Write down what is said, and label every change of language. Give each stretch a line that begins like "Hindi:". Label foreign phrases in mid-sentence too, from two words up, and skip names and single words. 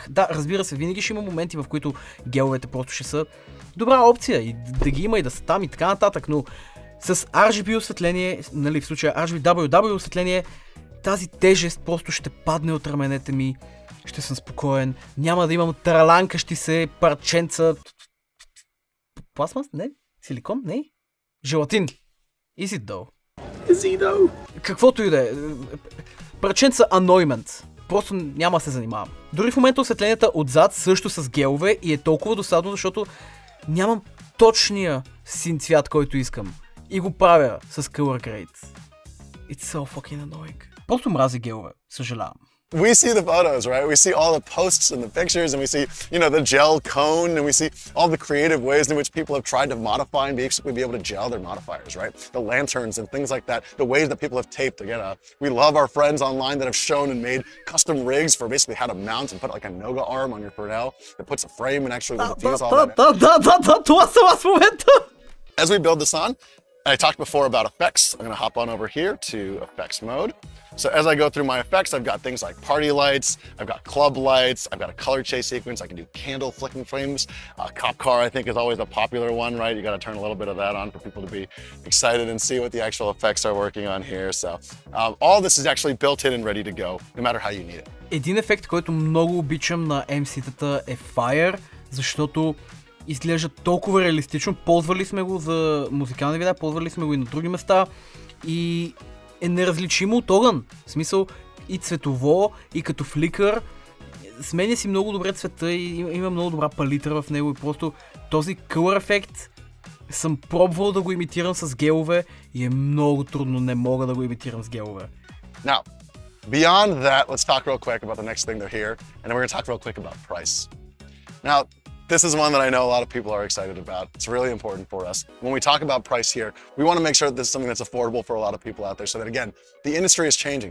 Bulgarian: Да, разбира се, винаги ще има моменти, в които геловете просто ще са добра опция и да ги има и да са там и така нататък, но с RGB осветление, нали, в случая RGB WW осветление, тази тежест просто ще падне от раменете ми, ще съм спокоен, няма да имам тараланкащи се парченца. Пластмас? Не? Силикон? Не? Желатин.
English: Is it though?
Bulgarian: Каквото и да е. Парченца annoyment. Просто няма да се занимавам. Дори в момента осветленията отзад също с гелове и е толкова досадно, защото нямам точния син цвят, който искам. И го правя с
English: color grade. It's so fucking annoying.
Bulgarian: Просто мрази гелове. Съжалявам.
English: We see the photos, right? We see all the posts and the pictures, and we see, you know, the gel cone, and we see all the creative ways in which people have tried to modify and basically be able to gel their modifiers, right? The lanterns and things like that, the ways that people have taped. Again, we love our friends online that have shown and made custom rigs for basically how to mount and put like a Noga arm on your Fresnel that puts a frame and actually fuse all that.
Bulgarian: Това съм аз в момента!
English: As we build this on, I talked before about effects. I'm going to hop on over here to effects mode. So as I go through my effects, I've got things like party lights, I've got club lights, I've got a color chase sequence, I can do candle flicking flames. Cop car, I think, is always a popular one, right? You got to turn a little bit of that on for people to be excited and see what the actual effects are working on here. So all this is actually built in and ready to go, no matter how you need it.
Bulgarian: Един ефект, който много обичам на MC-тата е Fire, защото изглежда толкова реалистично. Ползвали сме го за музикални видеа, ползвали сме го и на други места и е неразличимо от огън. В смисъл и цветово, и като фликър. Сменя си много добре цвета и има много добра палитра в него и просто този color ефект съм пробвал да го имитирам с гелове и е много трудно, не мога да го имитирам с гелове.
English: Now, beyond that, let's talk real quick about the next thing they're here, and then we're going to talk real quick about price. Now, this is one that I know a lot of people are excited about. It's really important for us. When we talk about price here, we want to make sure that this is something that's affordable for a lot of people out there so that, again, the industry is changing.